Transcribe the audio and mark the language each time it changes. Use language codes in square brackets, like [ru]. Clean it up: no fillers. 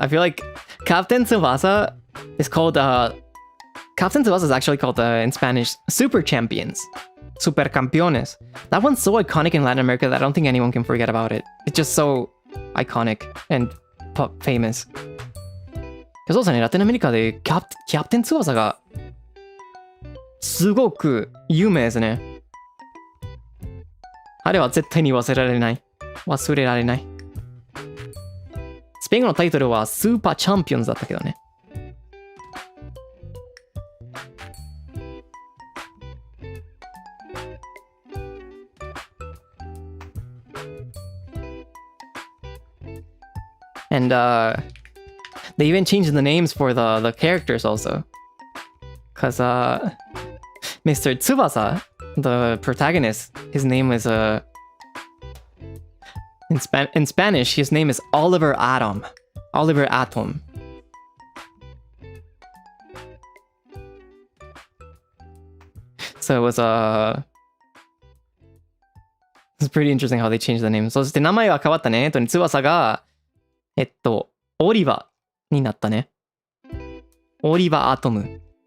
[en] I feel like Captain Tsubasa is called Captain Tsubasa is actually called in Spanish Super Champions, Super Campeones. That one's so iconic in Latin America that I don't think anyone can forget about it. It's just so iconic and famous. [ja] そうですね、ラテンアメリカでキャプテン翼がすごく有名ですね。あれは絶対に忘れられない。忘れられない。スペイン語のタイトルはスーパーチャンピオンズだったけどね。 [en] And they even changed the names for the characters also. Because Mr. Tsubasa, the protagonist, his name is in Spanish, his name is Oliver Atom. Oliver Atom. So it was it's pretty interesting how they changed the name. [ja] そして名前は変わったね。翼がオリバーになったね。オリバーアトム。